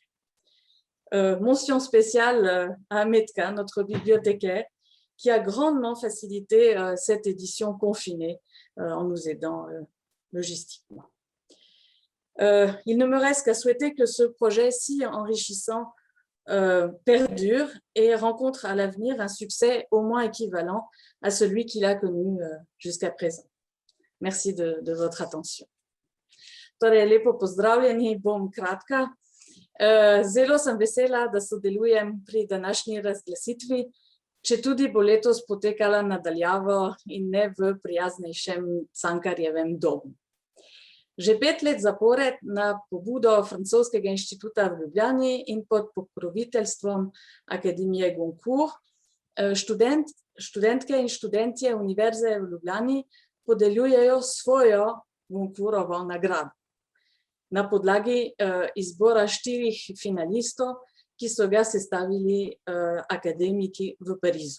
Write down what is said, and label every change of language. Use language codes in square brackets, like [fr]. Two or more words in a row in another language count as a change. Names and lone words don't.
[fr] Mention spéciale à Metka, notre bibliothécaire, qui a grandement facilité cette édition confinée en nous aidant logistiquement. Il ne me reste qu'à souhaiter que ce projet si enrichissant perdure et rencontre à l'avenir un succès au moins équivalent à celui qu'il a connu jusqu'à présent. Merci de votre attention. [sl] Torej, lepo pozdravljeni, bom kratka. Zelo sem vesela, da sodelujem pri današnji razglasitvi, četudi bo letos potekala nadaljavo in ne v prijaznejšem Cankarjevem domu. Že 5 let zapored na pobudo Francoskega inštituta v Ljubljani in pod pokroviteljstvom Akademije Goncourt študentke in študentje Univerze v Ljubljani podeljujejo svojo Goncourtovo nagrado na podlagi izbora 4 finalistov, ki so ga sestavili akademiki v Parizu.